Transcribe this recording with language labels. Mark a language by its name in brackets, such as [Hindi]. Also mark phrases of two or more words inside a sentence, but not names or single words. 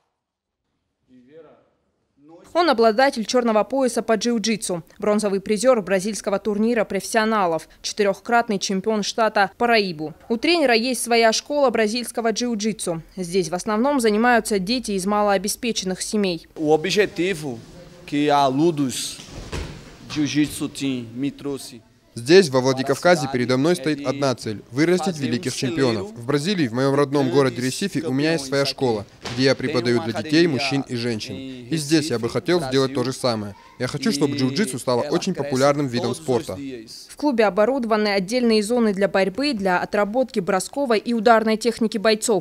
[Russian] Он обладатель черного пояса по джиу-джитсу, бронзовый призер бразильского турнира профессионалов, 4-кратный чемпион штата Параибу. У тренера есть своя школа бразильского джиу-джитсу. Здесь в основном занимаются дети из малообеспеченных семей. [Portuguese] O objetivo que a Ludus Jiu-Jitsu Team me trouxe. [Russian] Здесь, во Владикавказе, передо мной стоит одна цель – вырастить великих чемпионов. В Бразилии, в моем родном городе Ресифи, у меня есть своя школа, где я преподаю для детей, мужчин и женщин. И здесь я бы хотел сделать то же самое. Я хочу, чтобы джиу-джитсу стало очень популярным видом спорта. В клубе оборудованы отдельные зоны для борьбы, для отработки бросковой и ударной техники бойцов.